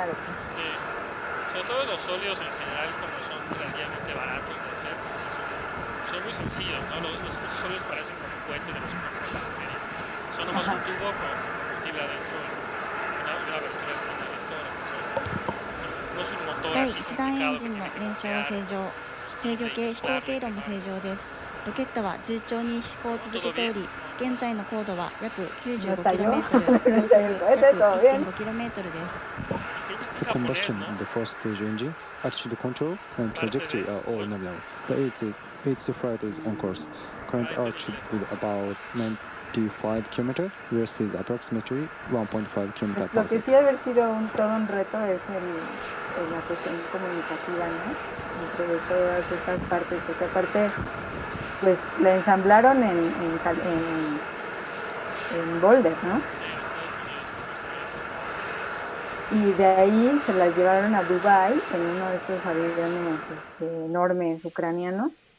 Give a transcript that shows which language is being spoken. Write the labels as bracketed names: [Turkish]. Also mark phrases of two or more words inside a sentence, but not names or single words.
[Spanish] Sí, sobre todo los sólidos en general, como son relativamente baratos de hacer, son muy sencillos, ¿no? Los sólidos parecen como un cohete de los cohetes de la feria. Son nomás un tubo con combustible adentro y una abertura del final de esto. No es un motor así complicado que tiene que bloquear. [Japanese] 制御系飛行経路も正常です。ロケットは順調に飛行を続けており、現在の高度は約 95km、秒速約 1.5km です。 [English] Combustion in the first stage engine, attitude control, and trajectory are all nominal. The its flight is on course. Current altitude is about 95 km, rest is approximately 1.5 km [Spanish] Lo [English] per [Spanish] que [English] second. [Spanish] sí haber sido todo un reto es la cuestión comunicativa, ¿no? Entre todas estas partes, porque aparte, pues la ensamblaron en Boulder, ¿no? Y de ahí se las llevaron a Dubái en uno de estos aviones enormes ucranianos.